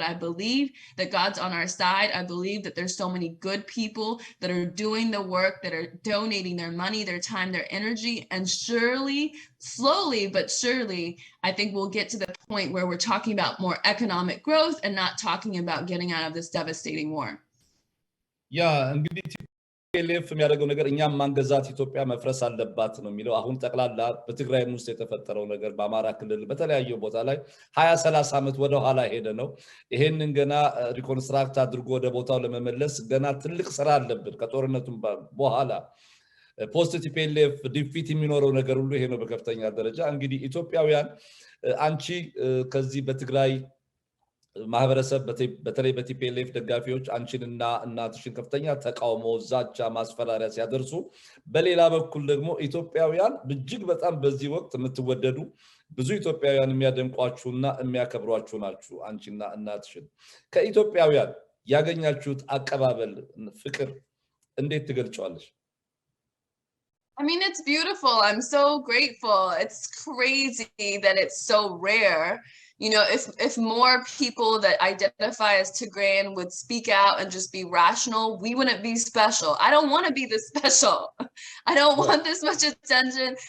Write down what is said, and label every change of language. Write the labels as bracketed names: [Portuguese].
[English] But I believe that God's on our side. I believe that there's so many good people that are doing the work, that are donating their money, their time, their energy. And surely, slowly but surely, I think we'll get to the point where we're talking about more economic growth and not talking about getting out of this devastating war. Yeah, and [Amharic] ሌፍ የሚያደርገው ነገር እኛም ማንገዛት ኢትዮጵያ መፍረስ አለባት ነው የሚለው አሁን ጠቅላላ በትግራይ ውስጥ የተፈጠረው ነገር በአማራ ክልል በተለያየ ቦታ ላይ 20-30 ዓመት ወደ ኋላ ሄደ ነው ይሄንን ገና ሪኮንስትራክት አድርጎ ወደ ቦታው ለመመለስ ገና ትልቅ ስራ አለበት ከጦርነቱም በኋላ ፖስት ቲፒኤልኤፍ ዲፊት የሚኖረው ነገር ሁሉ ይሄ ነው በከፍተኛ ደረጃ እንግዲህ ኢትዮጵያውያን አንቺ ከዚህ በትግራይ ማህበረሰብ በተለይ በቲፒኤልኤፍ ደጋፊዎች አንቺንና እናትሽን ከፍተኛ ተቃውሞ ዛቻ ማስፈራሪያ ሲያደርሱ በሌላ በኩል ደግሞ ኢትዮጵያውያን እጅግ በጣም በዚህ ወቅት የምትወደዱ ብዙ ኢትዮጵያውያን የሚያደንቋችሁና የሚያከብሯችሁ ናችሁ አንቺና እናትሽን ከኢትዮጵያውያን ያገኛችሁት አቀባበል ፍቅር እንዴት ትገልጫለሽ? [English] I mean, it's beautiful. I'm so grateful. It's crazy that it's so rare. If more people that identify as Tigrayan would speak out and just be rational, we wouldn't be special. I don't want to be this special. I don't want this much attention.